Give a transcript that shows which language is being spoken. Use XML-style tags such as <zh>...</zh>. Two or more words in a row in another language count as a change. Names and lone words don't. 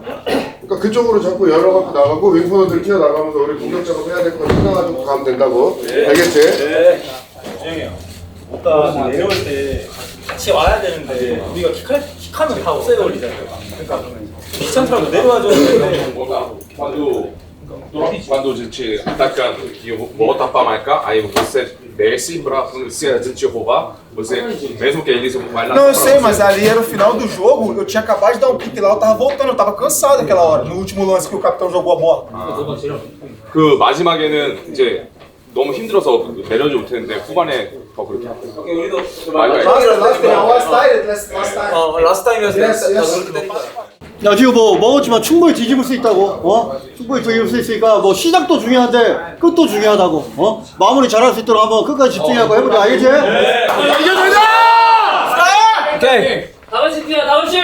<ko>그러니까 그쪽으로 자꾸 열어갖고 나가고 윙포너들 튀어나가면서 우리 공격 작업해야 될 거 생각가지고 가면 된다고. 알겠지? 네. 주영이요. 오빠 내려올 때 같이 와야 되는데 우리가 킥하면 다 옵사이드 걸리잖아요. 그러니까 귀찮더라고 내려와줘야 되는데</ko> <pt>Quando a gente ataca e volta para marcar, aí você desce para se a gente roubar, você mesmo que eles vai lá. Não, eu sei, mas ali era o final do jogo, eu tinha acabado de dar um pique lá, eu tava voltando, eu tava cansado aquela hora, no último lance que o capitão jogou a bola.</pt> <ko>그 마지막에는 이제 너무 힘들어서 내려오지 못했는데 후반에 더 그렇게. 우리도</ko> <en>last time</en> <ko>이었어요. 야 지금 뭐 먹었지만 충분히 뒤집을 수 있다고. 충분히 뒤집을 수 있으니까 뭐 시작도 중요한데 끝도 중요하다고. 마무리 잘할 수 있도록 한번 끝까지 집중하고 해보자. 알겠지? 이겨내자! 오케이. 다같이 뛰어, 다같이!</ko>